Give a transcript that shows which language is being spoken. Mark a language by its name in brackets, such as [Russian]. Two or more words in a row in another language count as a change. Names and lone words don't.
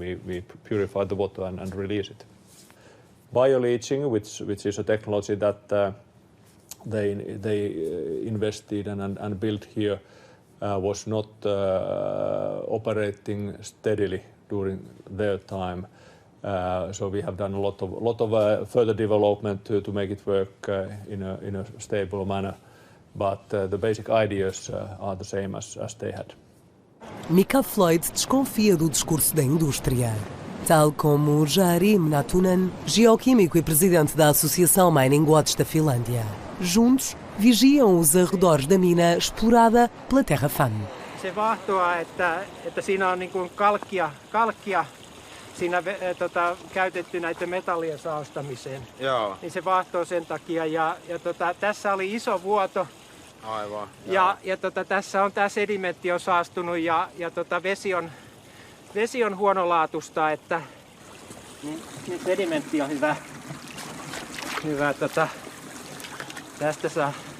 [English] We purify the water and release it. Bioleaching, which is a technology that they invested and built here, was not operating steadily during their time. So we have done a lot of further development to make it work in a stable manner. but the basic ideas are the same as they had. [Portuguese] Mika Floyd desconfia do discurso da indústria. Tal como Jari Mnatunen, geoquímico e presidente da Associação Mining Watch da Finlândia. Juntos, vigiam os arredores da mina explorada pela terra-fame. [Finnish] Se vahtoa, että siinä on niin kuin kalkkia siinä käytetty näiden metallien saostamiseen. Joo. Niin se vahtoo sen takia. Ja tässä oli iso vuoto. Aivan. Ja tässä on tämä sedimentti on saastunut ja vesi on huonolaatusta, että niin sedimentti on hyvä tästä saa.